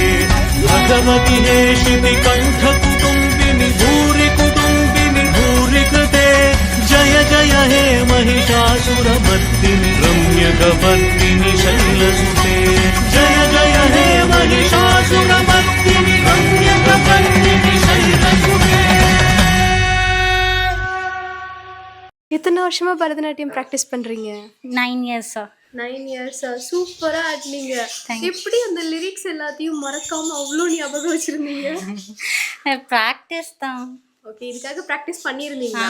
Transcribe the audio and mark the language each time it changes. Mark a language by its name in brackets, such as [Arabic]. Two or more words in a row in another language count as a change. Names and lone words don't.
[Sanskrit] भगवति हेशिति कण्ठकुटुम्बिनि भूरि कुटुम्बिनि भूरि कृते. जय जय हे महिषासुरमर्दिनि रम्यकवर्दिनि शैलसुते. जय जय हे महिषासुरमर्दिनि रम्यकवर्दिनि शैलसुते. [Tamil] எத்தனை வருஷமா பரதநாட்டியம் ப்ராக்டிஸ் பண்றீங்க? [English] 9 years. [Tamil] 9 years. சூப்பரா ஆடினீங்க. எப்படி அந்த லிரிக்ஸ் எல்லாத்தையும் மறக்காம அவ்வளோ ஞாபகம் வச்சிருந்தீங்க? ப்ராக்டிஸ் தான். ஓகே, இதுக்காக ப்ராக்டிஸ் பண்ணியிருந்தீங்களா?